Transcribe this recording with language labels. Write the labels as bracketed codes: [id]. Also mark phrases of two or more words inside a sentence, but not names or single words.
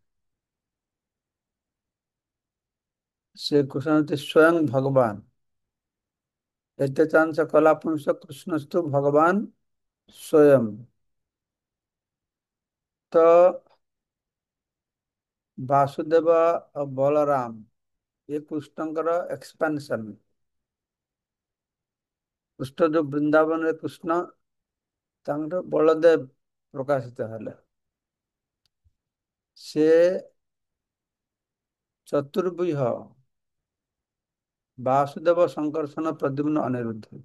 [or] ସେ କୃଷ୍ଣ ହଉଛି ସ୍ୱୟଂ ଭଗବାନ। [sa] ଏତେ ଚାଂଶ କଲା ପୁରୁଷ କୃଷ୍ଣସ୍ତୁ ଭଗବାନ ସ୍ୱୟଂ। [or] ତ ବାସୁଦେବ ଆଉ ବଳରାମ ये कृष्णଙ୍କର एक्सपेंशन। କୃଷ୍ଣ ଯୋଉ ବୃନ୍ଦାବନରେ କୃଷ୍ଣ ତାଙ୍କର ବଳଦେବ ପ୍ରକାଶିତ ହେଲେ। ସେ ଚତୁର୍ଭୁଜ ବାସୁଦେବ ସଂକର୍ଷଣ ପ୍ରଦ୍ୟୁମ୍ନ ଅନିରୁଦ୍ଧ।